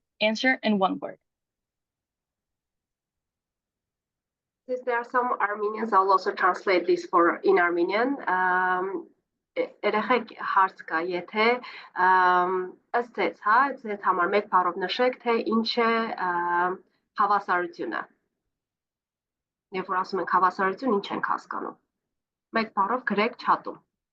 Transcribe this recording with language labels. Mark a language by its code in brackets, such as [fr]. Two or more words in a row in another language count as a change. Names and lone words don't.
[en] Answer in 1 word. Since there are some Armenians, I'll also translate this for in Armenian. [hy] Երեխեք հարց կա, եթե ըստ ձեզ, հա, ձեզ համար մեկ բառով նշեք, թե ինչ է հավասարությունը։ Երբ որ ասում ենք հավասարություն, ինչ ենք հասկանում։ Մեկ բառով գրեք չաթում։